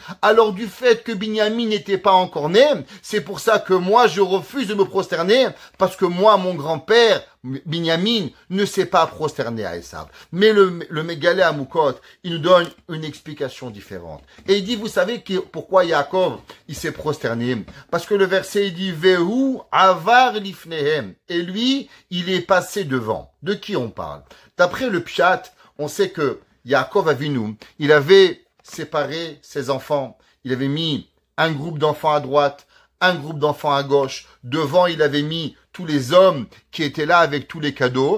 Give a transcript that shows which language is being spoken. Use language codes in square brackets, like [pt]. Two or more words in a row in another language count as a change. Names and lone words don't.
[fr] Alors du fait que Binyamin n'était pas encore né, c'est pour ça que moi je refuse de me prosterner, parce que moi, mon grand-père, Binyamin, ne s'est pas prosterné à Esav. Mais le Mégalé à Moukot, il nous donne une explication différente. Et il dit, vous savez pourquoi Yaakov, il s'est prosterné? Parce que le verset, il dit, [he] והוא עבר לפניהם. [fr] Et lui, il est passé devant. De qui on parle? D'après le Pshat, on sait que Yaakov Avinu, il avait séparé ses enfants. Il avait mis un groupe d'enfants à droite, un groupe d'enfants à gauche. Devant, il avait mis tous les hommes qui étaient là avec tous les cadeaux.